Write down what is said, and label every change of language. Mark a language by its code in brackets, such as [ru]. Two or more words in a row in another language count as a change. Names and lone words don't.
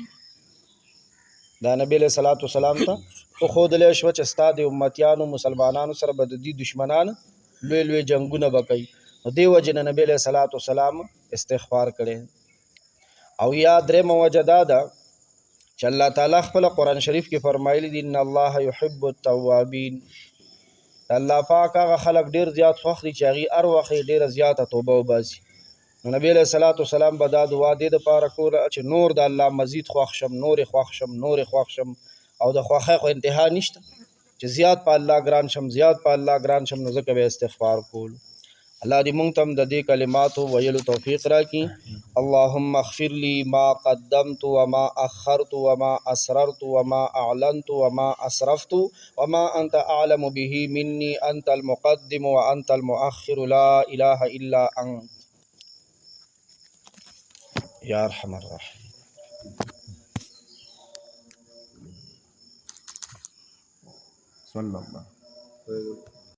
[ps] دا نبی [ar] علیہ الصلوۃ والسلام [ps] ته وښودلی شوه چې ستا د امتیانو مسلمانانو سره به د دې دشمنان لوی لوی جنګونه به کوي. نو دې وجې نه نبی [ar] علیہ الصلوۃ والسلام [ps] استغفار کړی. او یا درېمه وجه دا ده چې الله تعالی خپل قرآن شریف کې فرمایلی دي [ar] ان الله يحب التوابین. [ps] الله پاک هغه خلک ډېر زیات خوښ دي چې هغې هر وخت یې ډېره زیاته توبه وباسي. نو نبی [ar] علیہ الصلوۃ والسلام [ps] به دا دعا دې دپاره کوله چې نور د الله مزید خوښ شم، نورې خوښ شم، نورې خوښ شم. او د خوښۍ خو انتها نشته چې زیات په الله ګران شم، زیات په الله ګران شم، نو ځکه به استغفار کول. الله دې مونږ ته هم د دې کلماتو ویلو توفیق راکړي. [ar] اللهم اغفر لي ما قدمت وما اخرت وما اسررت وما اعلنت وما اسرفت وما انت اعلم به مني انت المقدم وانت المؤخر لا اله الا انت یا ارحم الراحمین. صلی اللہ